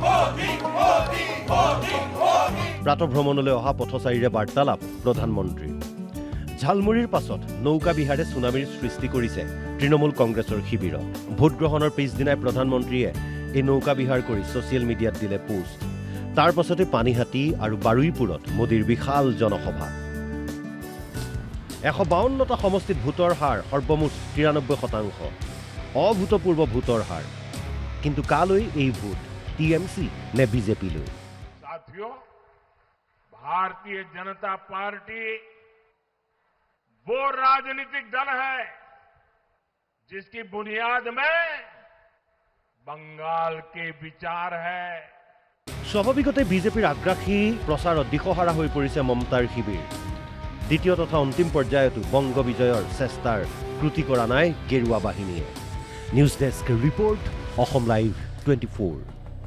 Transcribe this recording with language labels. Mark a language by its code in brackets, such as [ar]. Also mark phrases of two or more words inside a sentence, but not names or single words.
[as] প্ৰাতঃভ্ৰমণলৈ অহা পথচাৰীৰে বাৰ্তালাপ প্ৰধানমন্ত্ৰীৰ ঝালমুৰিৰ পাছত নৌকা বিহাৰে ছুনামিৰ সৃষ্টি কৰিছে তৃণমূল কংগ্ৰেছৰ শিবিৰত ভোটগ্ৰহণৰ পিছদিনাই প্ৰধানমন্ত্ৰীয়ে এই নৌকা বিহাৰ কৰি [en] social media [as] দিলে পোষ্ট তাৰ পাছতে পানীহাটী আৰু বাৰুইপুৰত মোদীৰ বিশাল জনসভা 152টা সমষ্টিত ভোটৰ হাৰ সৰ্বমুঠ 93%। অভূতপূৰ্ব ভোটৰ হাৰ কিন্তু কালৈ এই ভোট টিএমসি নে বিজেপিলৈ [hi] साथियों, भारतीय जनता पार्टी वो राजनीतिक दल है जिसकी बुनियाद में बंगाल के विचार है। [as] স্বাভাৱিকতে বিজেপিৰ আগ্ৰাসী প্ৰচাৰত দিশহাৰা হৈ পৰিছে মমতাৰ শিবিৰ দ্বিতীয় তথা অন্তিম পৰ্যায়তো বংগ বিজয়ৰ চেষ্টাৰ ত্ৰুটি কৰা নাই গেৰুৱা বাহিনীয়ে [en] news desk report [as] অসম লাইভ 24।